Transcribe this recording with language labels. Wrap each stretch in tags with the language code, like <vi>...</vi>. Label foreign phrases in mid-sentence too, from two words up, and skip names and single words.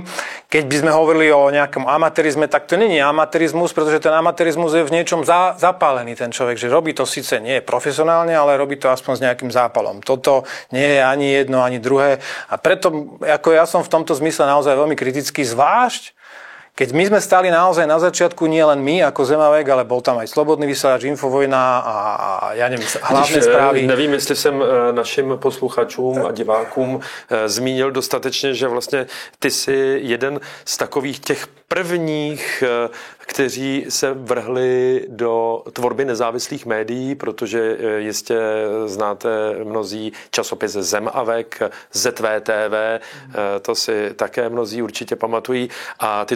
<sk>Keď by sme hovorili o nejakom amatérizme, tak to nie je amatérizmus, pretože ten amatérizmus je v niečom zapálený ten človek, že robí to síce nie profesionálne, ale robí to aspoň s nejakým zápalom. Toto nie je ani jedno, ani druhé. A preto, ako ja som v tomto zmysle naozaj veľmi kritický, zvlášť keď my sme stali naozaj na začiatku, nie len my ako Zemavek, ale bol tam aj Slobodný vysielač, Infovojna a ja neviem, hlavné správy.</sk> <cs>Nevím, jestli jsem našim posluchačům a divákům zmínil dostatečně, že vlastně ty jsi jeden z takových těch prvních, kteří se vrhli do tvorby nezávislých médií, protože jistě znáte mnozí časopis Zemavek, ZVTV, to si také mnozí určitě pamatují a ty</cs>